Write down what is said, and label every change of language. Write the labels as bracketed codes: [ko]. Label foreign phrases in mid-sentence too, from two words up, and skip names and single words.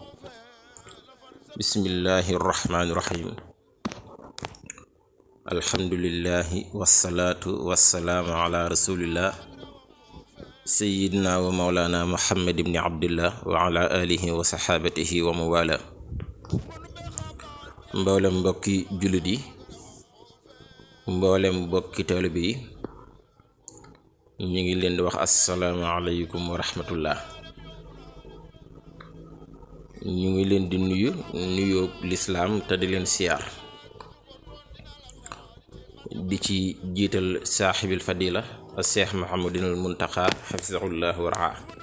[ar] بسم الله الرحمن الرحيم الحمد لله والصلاة والسلام على رسول الله سيدنا ومولانا محمد بن عبد الله وعلى آله وصحابته وموالاه [wo] mboolem mbokki jullit yi mboolem mbokki taalibe yi ñu ngi leen di wax [ar] السلام عليكم ورحمة الله [wo] ñu ngi leen di nuyu lislaam te di leen siyaar di ci jiital saaxibil fadila a seex Muhammadinal Muntaxa xafisahullah wa raa